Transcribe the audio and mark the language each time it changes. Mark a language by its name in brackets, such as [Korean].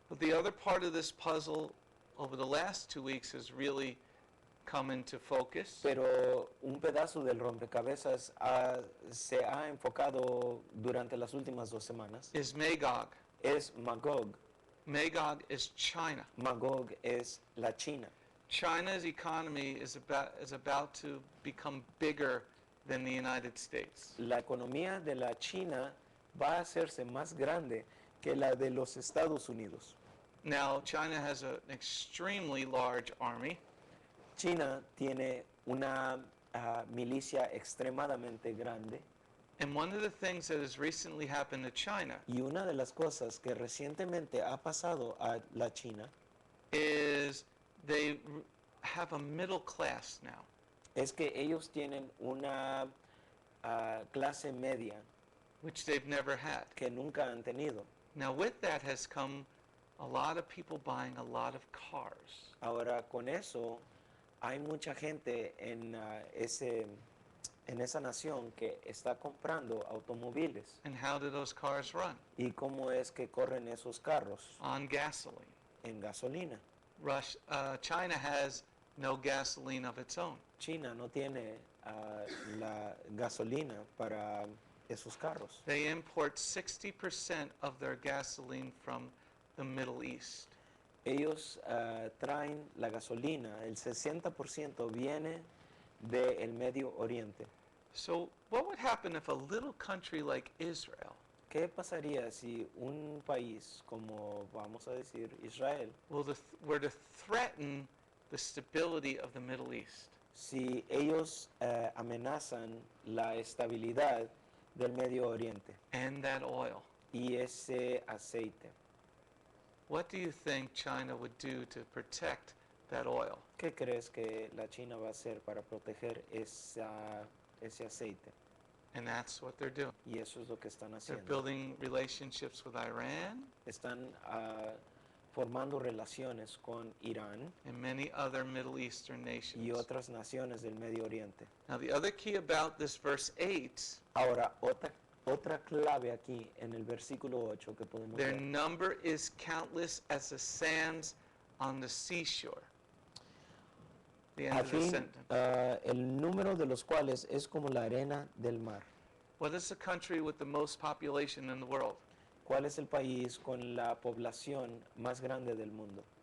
[English] But the other part of this puzzle over the last 2 weeks has really come into focus. [Spanish] Pero un pedazo del rompecabezas se ha enfocado durante las últimas 2 semanas. [English] Is Magog. [Spanish] Es Magog. [English] Magog is China. [Spanish] Magog es la China. [English] China's economy is about to become bigger than the United States. [Spanish] La economía de la China va a hacerse más grande que la de los Estados Unidos. [English] Now, China has an extremely large army, [Spanish] China tiene una milicia extremadamente grande [English] and one of the things that has recently happened to China [Spanish] y una de las cosas que recientemente ha pasado a la China [English] is they have a middle class now. [Spanish] es que ellos tienen una clase media [English] Which they've never had. [Spanish] que nunca han tenido. [English] Now, with that has come a lot of people buying a lot of cars. [Spanish] Ahora con eso hay mucha gente en esa nación que está comprando automóviles. [English] And how do those cars run? [Spanish] ¿Y cómo es que corren esos carros? [English] On gasoline. [Spanish] En gasolina. [English] China has no gasoline of its own. [Spanish] China no tiene la gasolina para esos carros. [English] They import 60% of their gasoline from the Middle East. [Spanish] Ellos traen la gasolina, el 60% viene del Medio Oriente. [English] So what would happen if a little country like Israel [Spanish] ¿Qué pasaría si un país como, vamos a decir, Israel, [English] were to threaten the stability of the Middle East? [Spanish] si ellos amenazan la estabilidad del Medio Oriente [English] And that oil. [Spanish] y ese aceite? [English] What do you think China would do to protect that oil? [Spanish] ¿Qué crees que la China va a hacer para proteger ese aceite? [English] And that's what they're doing. [Spanish] Y eso es lo que están [English] They're [Spanish] haciendo. [English] building relationships with Iran [Spanish] Están formando relaciones con Irán [English] and many other Middle Eastern [Spanish] y [English] nations. [Spanish] otras naciones del Medio Oriente. [English] Now, the other key about this verse 8, [Spanish] Ahora, otra clave aquí en el versículo 8 que podemos [English] their [Spanish] ver. [English] number is countless as the sands on the seashore. The end [Spanish] Al [English] of the [Spanish] fin, [English] sentence. [Spanish] el número de los cuales es como la arena del mar. [English] What is the country with the most population in the world? [Spanish] ¿Cuál es el país con la población más grande del mundo?